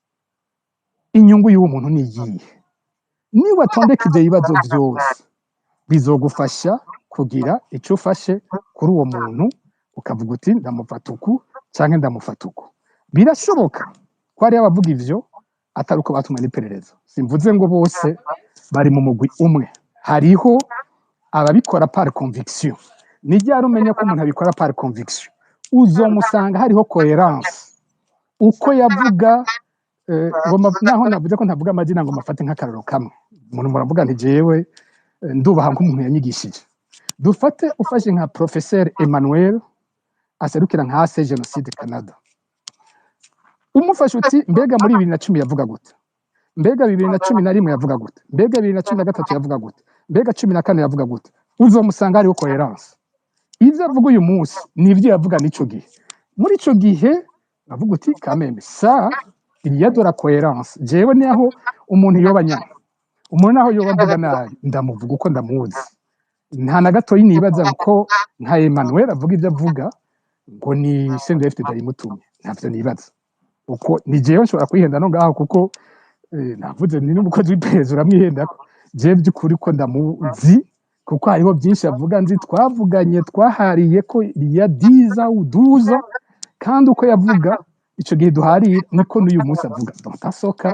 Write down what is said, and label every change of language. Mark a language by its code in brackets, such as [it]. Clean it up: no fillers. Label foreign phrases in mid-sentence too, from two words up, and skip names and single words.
[rn] Inyungu y'uwo muntu ni iyihe? Niba tondeka ibyo bibazo byose bizogufasha kugira icyo ufashe kuri uwo muntu, ukavuga uti ndamufata uku cyangwa ndamufata uku. Birashoboka ko hari abavuga ivyo atari uko batumwe n'iperereza. Simvuze ngo bose bari mu mugwi umwe, hariho ababikora [fr] par conviction. [rn] Ni ryari umenya ko umuntu abikora [fr] par conviction? [rn] Uzomusanga hariho coherence. Uko yavuga naho navuze ko ntavuga amazina ngo mafate nk'akararo kamwe. Umuntu muravuga nti jewe ndubaha nk'umuntu yanyigishije. Dufate ufashe nka Professeur Emmanuel aserukira nka AC Genocide Canada. Umufashe uti mbega muri 2010 yavuga gute? Mbega 2011 yavuga gute? Mbega 2013 yavuga gute? Mbega 14 yavuga gute? Uzomusanga hariho coherence. Ivyo avuga uyu munsi nivyo yavuga n'ico gihe. Muri ico gihe bavuga uti kameme [fr] ça il y a de la cohérence. [rn] Jewe ni aho umuntu yobanya, umuntu aho yoba mvuga nabi ndamuvuga uko ndamuzi. Nta na gato yinibaza ko nka Emmanuel avuga ibyo avuga ngo ni CNDD-FDD arimutumye. Ntavyo nibaza. Uko ni jewe nshobora kwihenda no ngaho kuko navuze ni n'umukozi w'iperereza uramwihenda ko jewe by'ukuri ko ndamuzi, kuko hariho byinshi avuga nzi twavuganye twahariye ko ya 10 ou 12 kandi uko yavuga ico gihe duhariye niko n'uyu munsi avuga.